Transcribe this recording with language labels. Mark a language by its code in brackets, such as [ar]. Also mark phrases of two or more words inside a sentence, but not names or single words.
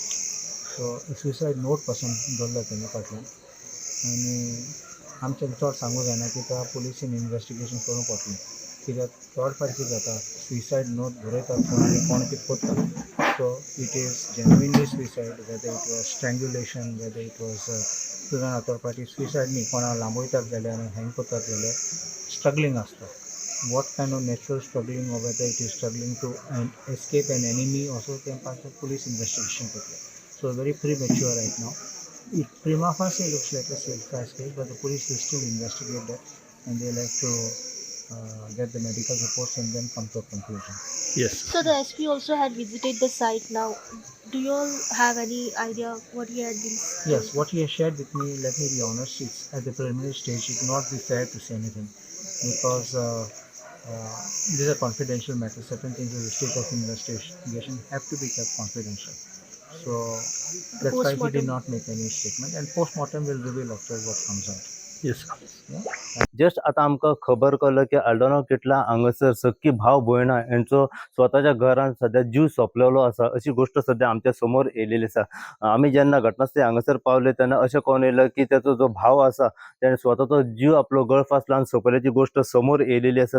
[en] so suicide note [kok] पासून दवरलो तेणे फाटल्यान आनी आमचें चड सांगूं जायना कित्याक पुलिसीन इन्वेस्टिगेशन करूंक पडटलें कित्याक चड फावट कितें जाता [en] suicide note [kok] बरयतात पूण आनी कोण कितें करता [en] so it is genuinely suicide whether it was strangulation whether it was [kok] तुजून आतां पाटी सुसायड न्ही कोणा लांबयतात जाल्यार आनी हँग करतात जाल्यार स्ट्रगलींग आसता [en] what kind of natural struggling or whether it is struggling to escape an enemy also [kok] तें पासून पुलीस इन्वेस्टिगेशन करतले [en] so very premature right now it prima facie looks like a self-cast case, but the police will still investigate that, and they'll have to get the medical reports and then come to a conclusion. येस So the SP also had visited the site now. Do you all have any idea what he had been Yes, what he has shared with me, let me be honest, it's at the preliminary stage. It would not be fair to say anything because these are confidential matters. Certain things in the state of investigation have to be kept confidential. So that's why he did postmortem. not make any statement, and post-mortem will reveal after what comes out. येस Yeah? [kok] जस्ट आता आमकां खबर कळ्ळो की आल्डोना किटला हांगासर सक्की भाव भयणां यांचो स्वताच्या घरान सध्या जीव सोंपलेलो आसा अशी गोष्ट सध्या आमच्या समोर येयलेली आसा आमी जेन्ना घटनास्थळी हांगासर पावले तेन्ना अशें कळून येयलें की ताचो जो भाव आसा ताणें स्वताचो जीव आपलो गळफास लावन सोंपल्याची गोष्ट समोर येयलेली आसा